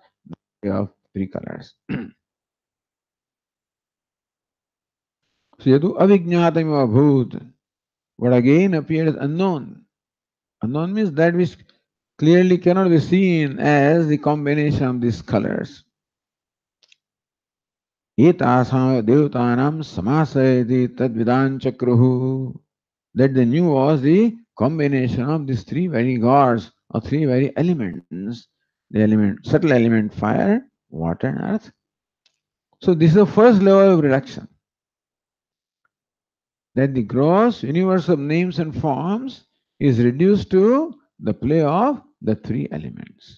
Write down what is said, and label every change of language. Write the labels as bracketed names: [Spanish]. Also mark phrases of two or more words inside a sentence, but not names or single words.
[English] The of three colors. So [Sanskrit] यदु अविज्ञातम् भूत्. [English] What again appears unknown. Unknown means that which clearly cannot be seen as the combination of these colors. [Sanskrit] एतासाम् देवतानाम् समासयति तद्विदाम् चक्रुः. [English] That they knew was the combination of these three very gods or three very elements, the element, subtle element fire, water, and earth. So this is the first level of reduction. That the gross universe of names and forms is reduced to the play of the three elements.